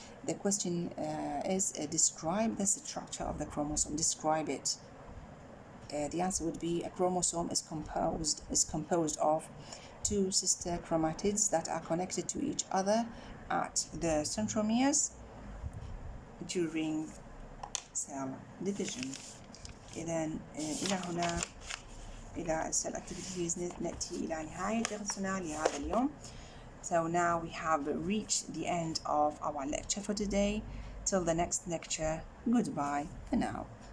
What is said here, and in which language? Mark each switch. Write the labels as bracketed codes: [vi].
[en] The question is describe the structure of the chromosome. Describe it. The answer would be a chromosome is composed of two sister chromatids that are connected to each other at the centromeres during cell division. [ar] إذا إلى هنا، إلى [en] cell activities [ar] نأتي إلى نهاية درسنا لهذا اليوم. [en] So now we have reached the end of our lecture for today. Till the next lecture, goodbye for now.